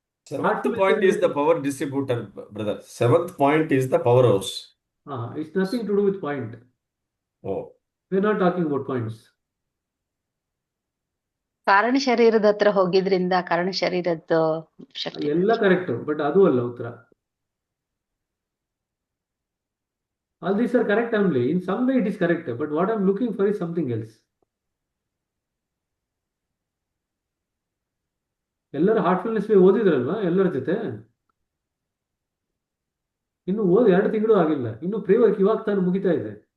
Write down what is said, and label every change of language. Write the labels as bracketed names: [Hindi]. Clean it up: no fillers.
[English] Seventh point is the power distributor, brother. Seventh point is the powerhouse. It's nothing to do with point. Oh. We're not talking about points. [Kannada] ಕಾರಣ ಶರೀರದ ಹತ್ರ ಹೋಗಿದ್ರಿಂದ ಕಾರಣ ಶರೀರದ ಶಕ್ತಿ ಎಲ್ಲ correct, but ಅದು ಅಲ್ಲ ಉತ್ತರ. [English] All these are correct only. In some way it is correct, but what I'm looking for is something else. [Kannada] ಎಲ್ಲರ ಹಾರ್ಟ್ಫುಲ್ನೆಸ್ ಓದಿದ್ರಲ್ವಾ ಎಲ್ಲರ ಜೊತೆ? ಇನ್ನು ಓದಿ 2 ತಿಂಗಳು ಆಗಿಲ್ಲ, ಇನ್ನು ಪ್ರೀ ವರ್ಕ್ ಇವಾಗ ತಾನು ಮುಗಿತಾ ಇದೆ.